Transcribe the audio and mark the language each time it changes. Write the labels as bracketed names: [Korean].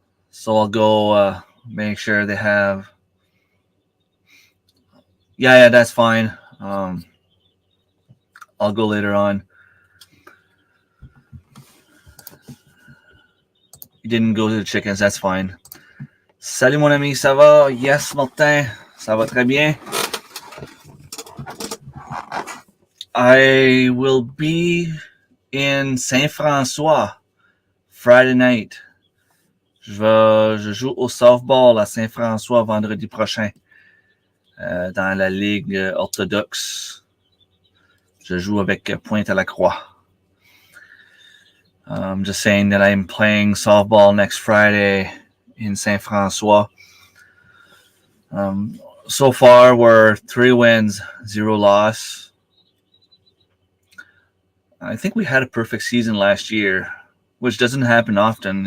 [English] So I'll go make sure they have. Yeah, that's fine. I'll go later on. You didn't go to the chickens, that's fine. [French] Salut mon ami, ça va? Yes, Martin, ça va très bien. [English] I will be in Saint-François Friday night. [French] Je joue au softball à Saint-François vendredi prochain dans la ligue orthodoxe. Je joue avec Pointe-à-la-Croix. [English] I'm just saying that I'm playing softball next Friday in Saint-François. So far, we're 3 wins, 0 loss. I think we had a perfect season last year, which doesn't happen often.